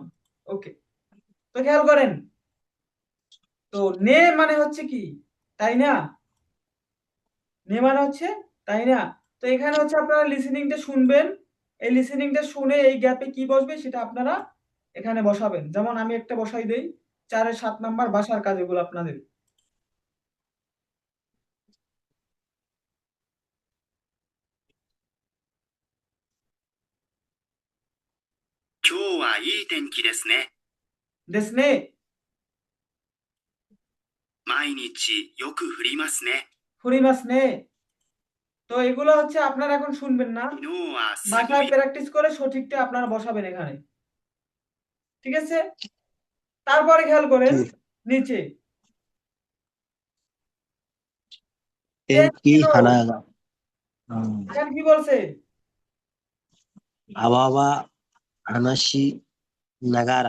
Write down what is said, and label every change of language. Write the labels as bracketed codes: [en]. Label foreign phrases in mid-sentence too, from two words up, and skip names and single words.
[bn] ওকে, তো খেয়াল করেন, তো নে মানে হচ্ছে কি, তাই না? নে মানে হচ্ছে তাই না? তো এখানে হচ্ছে আপনারা লিসেনিংটা শুনবেন। এই লিসেনিংটা শুনে এই গ্যাপে কি বসবে সেটা আপনারা এখানে বসাবেন। যেমন আমি একটা বসাই দেই, 4 এর 7 নাম্বার বাসার কাজ, এগুলো আপনাদের। [ja] 今日はいい天気ですね。ですね。毎日よく降りますね。降りますね. [bn] তো এগুলো হচ্ছে আপনারা এখন শুনবেন না, [ja] 昨日はすご [bn] বাসায় [ja] い [bn] প্র্যাকটিস করে সঠিকটা আপনারা বসাবেন এখানে। ঠিক আছে? তারপরে খেয়াল করেন জি। নিচে। [ja] টেনকি তেনকিনো, হানাগা। [bn] এখানে কি বলছে? আবহাওয়া [ja] 話しながら